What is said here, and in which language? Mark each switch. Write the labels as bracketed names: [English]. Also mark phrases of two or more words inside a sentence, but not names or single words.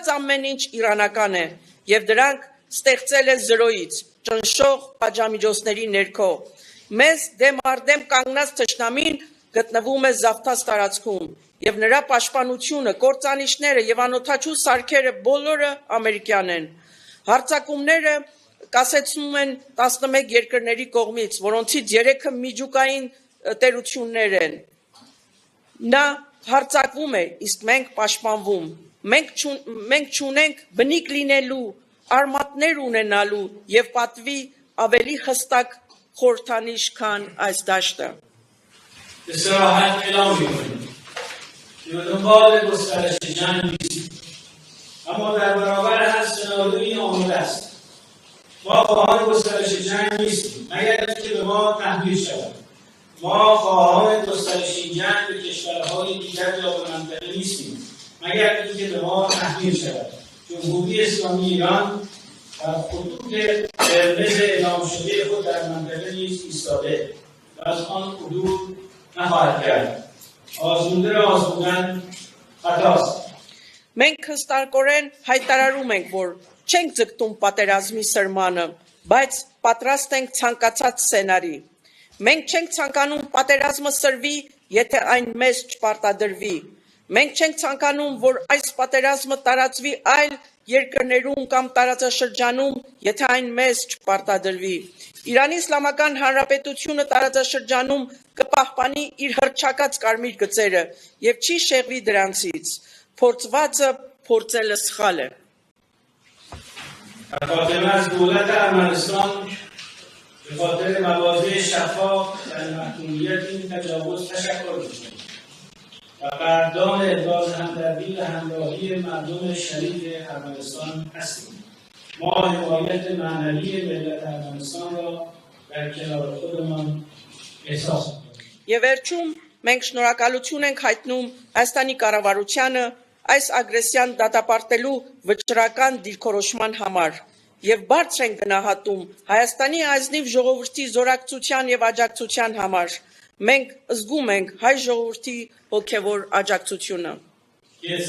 [Armenian] ամեն ինչ իրանական է եւ դրանք ստեղծել է զրոյից, ճնշող պատժամիջոցների ներքո։ Մեզ դեմ արդեմ կանգնած թշնամին գտնվում է զավթած տարածքում եւ նրա պաշտպանությունը, կործանիչները եւ անօթաչու սարքերը բոլորը ամերիկյան են։ Հարձակումները կասեցնում են 11 երկրների կողմից, որոնցից 3-ը միջուկային տերություններ են։ Նա հարձակվում է, իսկ մենք պաշտպանվում։ Մենք չունենք բնիկ լինելու, արմատներ ունենալու եւ պատվի ավելի հստակ խորհրդանիշ, քան այս داشته. [Persian] به صراحت اعلام می‌کنیم که به دنبال گسترش جنگ نیستیم، اما در برابر هر سناریویی آماده است. ما خواهان گسترش جنگ نیستیم مگر اینکه به ما تحمیل شود. ما خواهان گسترش این جنگ به کشورهای دیگر یا به منطقه نیستیم مگر اینکه به ما تحمیل شود. جمهوری اسلامی ایران در خطوط قرمز اعلام شده خود در منطقه نیز ایستاده و از آن عدول نخواهد کرد. آزموده را آزمودن خطاست. [Armenian] Մենք հստակորեն հայտարարում ենք, որ չենք ձգտում պատերազմի սրմանը, բայց պատրաստ ենք ցանկացած սցենարի։ Մենք չենք ցանկանում պատերազմը սրվի, եթե այն մեզ չպարտադրվի։ Մենք չենք ցանկանում, որ այս պատերազմը տարածվի այլ երկրներում կամ տարածաշրջանում, եթե այն մեզ չպարտադրվի։ Իրանի Իսլամական Հանրապետությունը տարածաշրջանում կպահպանի իր հռչակած կարմիր գծերը եւ չի շեղվի դրանցից։ Փորձվածը փորձելը սխալ է։ [Persian] خاتمه از دولت ارمنستان به خاطر مواضع شفاف در محکومیت این تجاوز تشکر می‌کنیم و قدردان ابراز همدردی و همراهی مردم شریف ارمنستان هستیم. ما حمایت معنوی ملت ارمنستان را در کنار خودمان احساس می‌کنیم. [Armenian] Եվ վերջում մենք շնորհակալություն ենք հայտնում Հայաստանի կառավարությանը, այս ագրեսիան դատապարտելու վճռական դիրքորոշման համար եւ բարձր են գնահատում Հայաստանի ազնիվ ժողովրդի զորակցության եւ աջակցության համար։ Մենք զգում ենք հայ ժողովրդի հոգեվոր աջակցությունը։